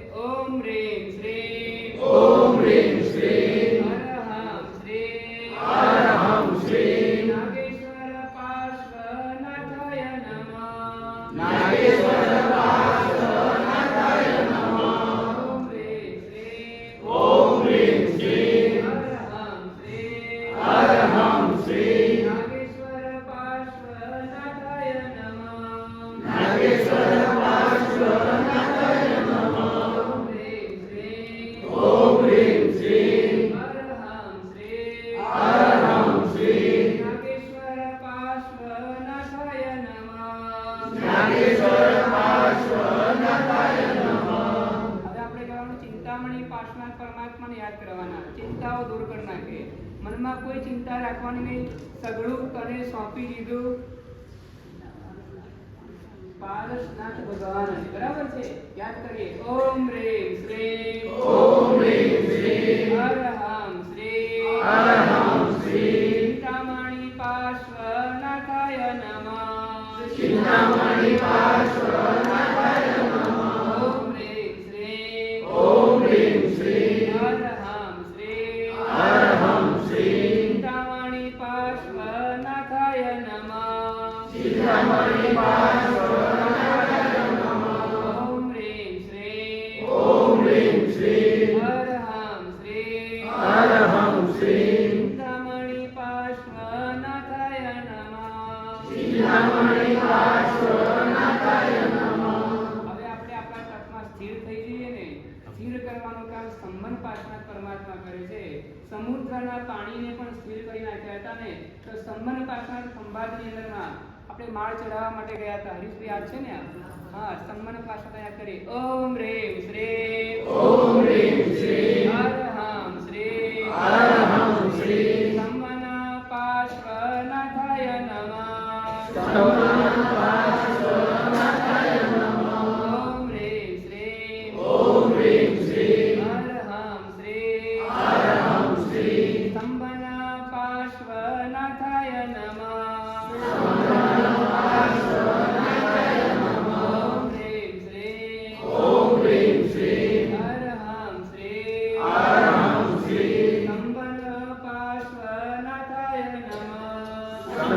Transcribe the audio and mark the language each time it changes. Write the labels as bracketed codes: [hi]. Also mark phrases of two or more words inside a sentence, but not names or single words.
[sa] ઓમ હ્રીં શ્રીં અરહં શ્રીં નાગેશ્વર પાર્શ્વનાથાય નમઃ. નાગેશ્વર પાર્શ્વનાથાય નમઃ. ઓમ હ્રીં ઓમ શ્રીં ह्रीं श्रीं અરહં શ્રીં અરહં શ્રીં નાગેશ્વર પાર્શ્વનાથાય નમઃ. નાગેશ્વર પાર્શ્વનાથાય નમઃ. ઓમ હ્રીં ઓમ ह्रीं શ્રીં श्रीं અરહં શ્રીં અરહં શ્રીં નાગેશ્વર પાર્શ્વનાથાય નમઃ. નાગેશ્વર પાર્શ્વનાથાય નમઃ. [gu] હવે આપણે કહેવાનું ચિંતામણી પાર્શ્વનાથ પરમાત્માને યાદ કરવાના. ચિંતાઓ દૂર કરી નાખે. મનમાં કોઈ ચિંતા રાખવાની નહીં. સગળું તને સોંપી દીધું પારસનાથ ભગવાન. બરાબર છે? યાદ કરીએ. [sa] ઓમ હ્રીં શ્રીં ઓમ ह्रीं श्रीं અરહં શ્રીં અરહં શ્રીં ચિંતામણી પાર્શ્વનાથાય નમઃ. ચિંતામણી પાર્શ્વનાથાય નમઃ. ઓમ હ્રીં શ્રીં ઓમ ह्रीं श्रीं અરહં શ્રીં અરહં શ્રીં ચિંતામણી પાર્શ્વનાથાય નમઃ. ચિંતામણી પાર્શ્વનાથાય નમઃ. ઓમ હ્રીં શ્રીં ઓમ ह्रीं श्रीं અરહં શ્રીં અરહં શ્રીં ચિંતામણી પાર્શ્વનાથાય નમઃ. ચિંતામણી પાર્શ્વનાથાય નમઃ. [gu] હવે આપણે આપણા તત્વમાં સ્થિર થઈ જઈએ ને. સ્થિર કરવાનું કામ સંબંધ પાર્શ્વનાથ પરમાત્મા કરે છે. સમુદ્રના પાણીને પણ સ્થિર કરી નાખ્યા હતા ને. તો સંબંધ પાર્શ્વનાથ ખંભાતની અંદરમાં આપણે માળ ચડાવવા માટે ગયા હતા. હરીશભાઈ યાદ છે ને? હા, સંબંધ પાર્શ્વનાથ યાદ કરી. [sa] ઓમ હ્રીં શ્રીં ઓમ ह्रीं श्रीं અરહં શ્રીં અરહં શ્રીં સંબંધ પાર્શ્વનાથાય નમઃ. સંબંધ પાર્શ્વનાથાય નમઃ. ઓમ હ્રીં શ્રીં ઓમ ह्रीं श्रीं અરહં શ્રીં અરહં શ્રીં સંબંધ પાર્શ્વનાથાય નમઃ. પાર્શ્વનાથાય નમઃ. ઓમ હ્રીં શ્રીં ઓમ ह्रीं श्रीं અરહં શ્રીં અરહં શ્રીં સંબંધ પાર્શ્વનાથાય નમઃ.